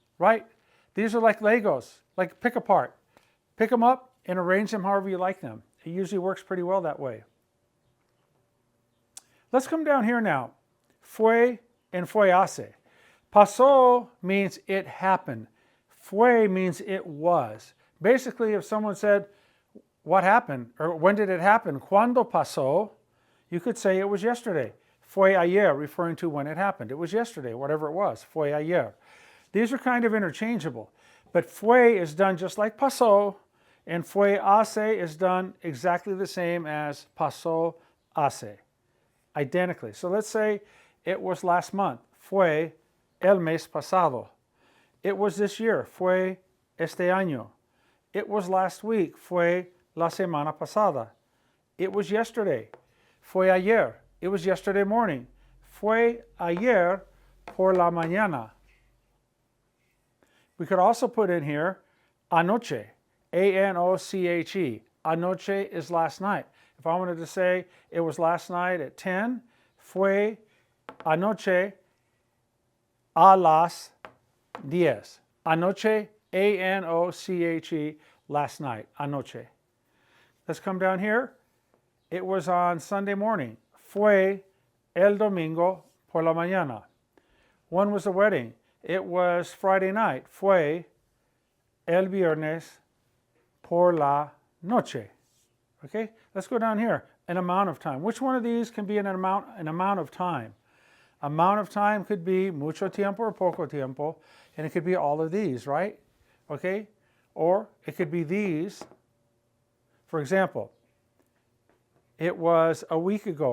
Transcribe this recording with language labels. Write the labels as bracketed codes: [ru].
[en] Right? These are like Legos, like pick apart. Pick them up and arrange them however you like them. It usually works pretty well that way. Let's come down here now. Fue and fue hace. Pasó means it happened. Fue means it was. Basically, if someone said, what happened? Or when did it happen? [es] ¿Cuándo pasó? [en] You could say it was yesterday. [es] Fue ayer, [en] referring to when it happened. It was yesterday, whatever it was. [es] Fue ayer. [en] These are kind of interchangeable. But fue is done just like pasó, and fue hace is done exactly the same as pasó hace. Identically. So let's say it was last month. [es] Fue el mes pasado. [en] It was this year. [es] Fue este año. [en] It was last week. [es] Fue la semana pasada. [en] It was yesterday. [es] Fue ayer. [en] It was yesterday morning. [es] Fue ayer por la mañana. [en] We could also put in here anoche. A-N-O-C-H-E. Anoche is last night. If I wanted to say it was last night at 10, [es] fue anoche a las 10. [en] Anoche, A-N-O-C-H-E, last night, anoche. Let's come down here. It was on Sunday morning. [es] Fue el domingo por la mañana. [en] When was the wedding? It was Friday night. [es] Fue el viernes por la noche. [en] Okay, let's go down here. An amount of time. Which one of these can be an amount of time? Amount of time could be [es] mucho tiempo [en] or [es] poco tiempo, [en] and it could be all of these, right? Okay, or it could be these. For example, it was a week ago.